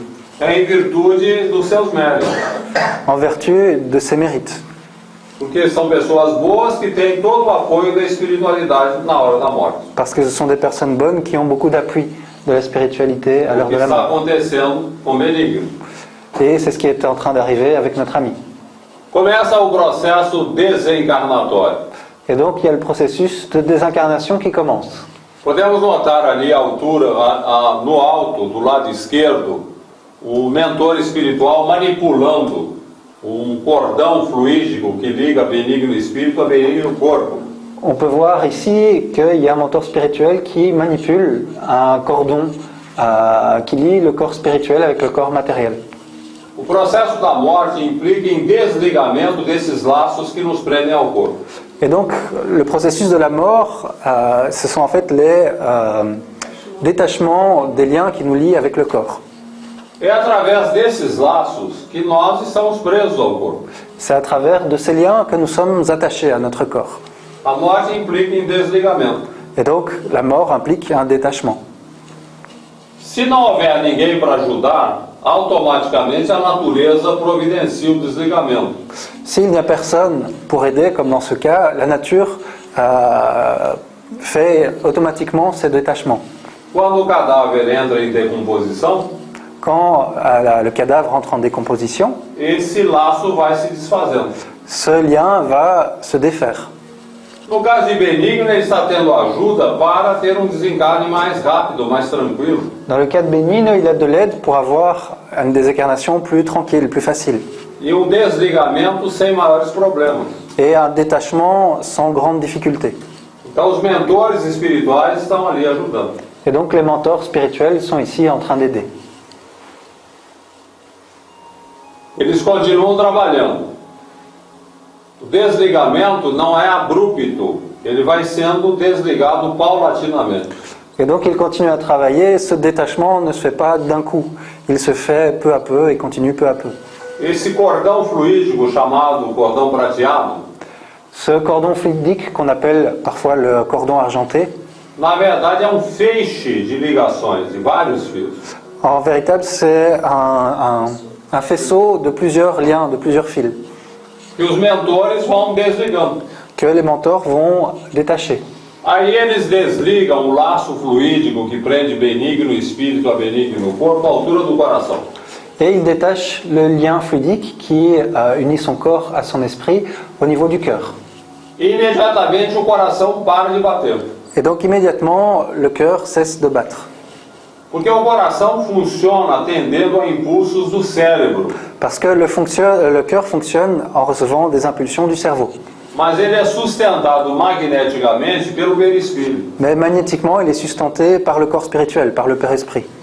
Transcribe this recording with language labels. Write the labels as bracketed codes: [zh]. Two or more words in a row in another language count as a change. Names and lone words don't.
[pt] em virtude dos seus méritos. [fr] en vertu de ses mérites. [pt] Porque são pessoas boas que têm todo o apoio da espiritualidade na hora da morte. [fr] Parce que ce sont des personnes bonnes qui ont beaucoup d'appui de la spiritualité à [pt] O [fr] l'heure [pt] que [fr] de la [pt] está [fr] mort. [pt] acontecendo com Benigno. [fr] Et c'est ce qui est en train d'arriver avec notre ami. [pt] Começa o processo desencarnatório. [fr] Et donc, il y a le processus de désincarnation qui commence. [pt] Podemos notar ali a altura, no alto, do lado esquerdo, o mentor espiritual manipulando cordão fluídico que liga Benigno espírito a Benigno corpo. [fr] On peut voir ici qu'il y a un mentor spirituel qui manipule un cordon qui lie le corps spirituel avec le corps matériel. [pt] O processo da morte implica em desligamento desses laços que nos prendem ao corpo. [fr] Et donc, le processus de la mort, ce sont en fait les détachements des liens qui nous lient avec le corps. [pt] É através desses laços que nós estamos presos ao corpo. [fr] C'est à travers de ces liens que nous sommes attachés à notre corps. [pt] A morte implica em desligamento. [fr] Et donc, la mort implique un détachement. [pt] Se não houver ninguém para ajudar, automaticamente a natureza providencia o desligamento. [fr] S'il n'y a personne pour aider, comme dans ce cas, la nature fait automatiquement ces détachements. [pt] Quando o cadáver entra em decomposição, [fr] Quand le cadavre entre en décomposition, [pt] esse laço vai se desfazendo. [fr] ce lien va se défaire. [pt] No caso de Benigno, ele está tendo ajuda para ter um desencarne mais rápido, mais tranquilo. [fr] Dans le cas de Benigno, il a de l'aide pour avoir une désincarnation plus tranquille, plus facile. [pt] E um desligamento sem maiores problemas. [fr] Et un détachement sans grande difficulté. [pt] Então os mentores espirituais estão ali ajudando. [fr] Et donc les mentors spirituels sont ici en train d'aider. [pt] Eles continuam trabalhando. O desligamento não é abrupto, ele vai sendo desligado paulatinamente. [fr] Et donc il continue à travailler, ce détachement ne se fait pas d'un coup, il se fait peu à peu et continue peu à peu. [pt] Esse cordão fluídico chamado cordão prateado, [fr] Ce cordon fluidique qu'on appelle parfois le cordon argenté, [pt] na verdade é um feixe de ligações, de vários fios. [fr] en véritable c'est un faisceau de plusieurs liens, de plusieurs fils, [pt] E os mentores vão desligando. [fr] que les mentors vont détacher. [pt] Aí eles desligam o laço fluídico que prende benigno espírito a benigno corpo à altura do coração. [fr] Et il détache le lien fluidique qui unit son corps à son esprit au niveau du cœur. [pt] E imediatamente o coração para de bater. [fr] Et donc immédiatement, le cœur cesse de battre. [pt] Porque o coração funciona atendendo a impulsos do cérebro. [fr] Parce que le cœur fonctionne en recevant des impulsions du cerveau. [pt] Mas ele é sustentado magneticamente pelo perispírito. [fr] Mais magnétiquement, il est sustenté par le corps spirituel, par le Père-Esprit.